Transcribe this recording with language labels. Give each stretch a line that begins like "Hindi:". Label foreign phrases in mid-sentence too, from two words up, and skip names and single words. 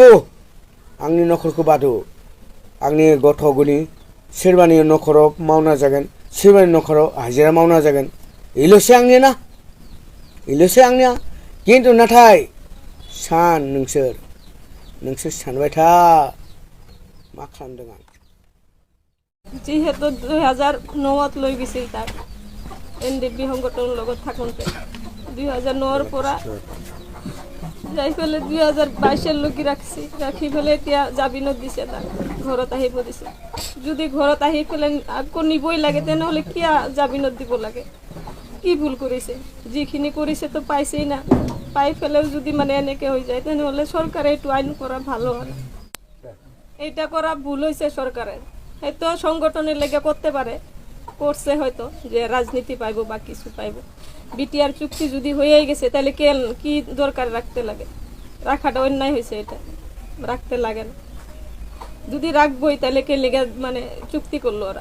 Bodo: बादो आंनि गथ' गनि सोरबानि न'खराव मावना जागोन सोरबानि न'खराव हाजिरा मावना जागोन इल'सो आंनिया खिन्थु नाथाय नोंसोर सानबाय था मा खालामदों आं
Assamese: যিহেতু 2009ত লৈ গৈছিল তাক এনডিপি সংগঠনৰ লগত থাকোঁতে 2009ৰ পৰা যাই পেলাই 2022লৈকে ৰাখি পেলাই এতিয়া জামিনত দিছে তাক ঘৰত আহিব দিছে যদি ঘৰত আহি পেলাই আকৌ নিবই লাগে তেনেহ'লে কিয় জামিনত দিব লাগে কি ভুল কৰিছে যিখিনি কৰিছে তো পাইছেই না পাই পেলাইও যদি মানে এনেকৈ হৈ যায় তেনেহ'লে চৰকাৰে এইটো আইন কৰা ভাল হয়
Bangla: এটা করা ভুল হয়েছে সরকারের। হয়তো সংগঠনের লেগে করতে পারে, করছে হয়তো যে রাজনীতি পাইবো বা কিছু পাইবো। বিটিআর চুক্তি যদি হয়েই গেছে তাহলে কি দরকার রাখতে লাগে? রাখাটা অন্যায় হয়েছে, এটা রাখতে লাগে না। যদি রাখবোই তাহলে কে লেগে মানে চুক্তি করলো ওরা?